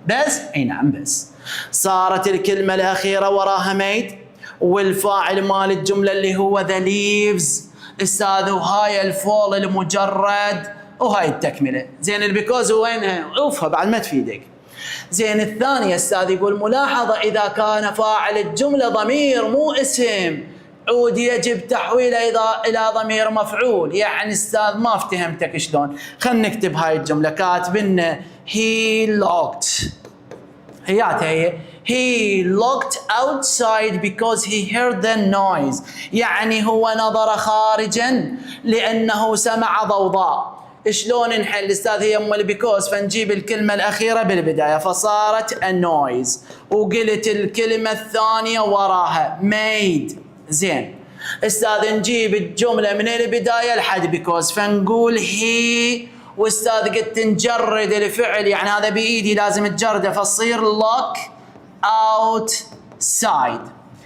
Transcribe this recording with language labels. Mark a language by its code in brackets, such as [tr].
[ar] بس اي نعم بس صارت الكلمة الأخيرة وراها ميد، والفاعل مال الجملة اللي هو ذا ليفز استاذ، وهاي الفول المجرد، وهاي التكملة. زين البيكوز وينها؟ اوفها بعد ما تفيدك. زين الثانية استاذ يقول ملاحظة إذا كان فاعل الجملة ضمير مو اسم عود يجب تحويله إلى ضمير مفعول. يعني استاذ ما افتهمتك شلون. خلينا نكتب هاي الجملة. كاتبنا [en] he locked، [ar] هياتها هي [en] he looked outside because he heard the noise. [ar] يعني هو نظر خارجا لأنه سمع ضوضاء. شلون نحل استاذ؟ هي ام البيكوز، فنجيب الكلمه الاخيره بالبدايه فصارت [en] a noise، [ar] وقلت الكلمه الثانيه وراها made. زين استاذ نجيب الجمله من البدايه لحد بيكوز، فنقول هي، واستاذ قلت نجرد الفعل، يعني هذا بايدي لازم تجرده فتصير [en] lock outside.